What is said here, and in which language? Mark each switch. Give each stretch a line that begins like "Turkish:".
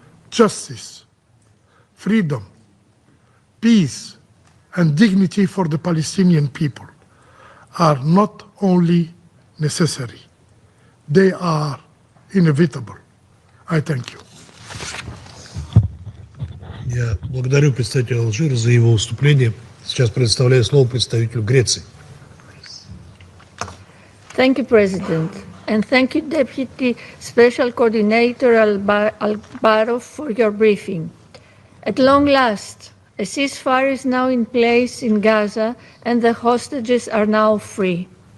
English: Justice, freedom, peace, and dignity for the Palestinian people are not only necessary, they are inevitable. I thank you.
Russian: Я благодарю представителя Алжира за его выступление. Сейчас предоставляю слово представителю Греции.
English: Thank you, President. And thank you, Deputy Special Coordinator Alvaro, for your briefing. At long last, a ceasefire is now in place in Gaza and the hostages are now free.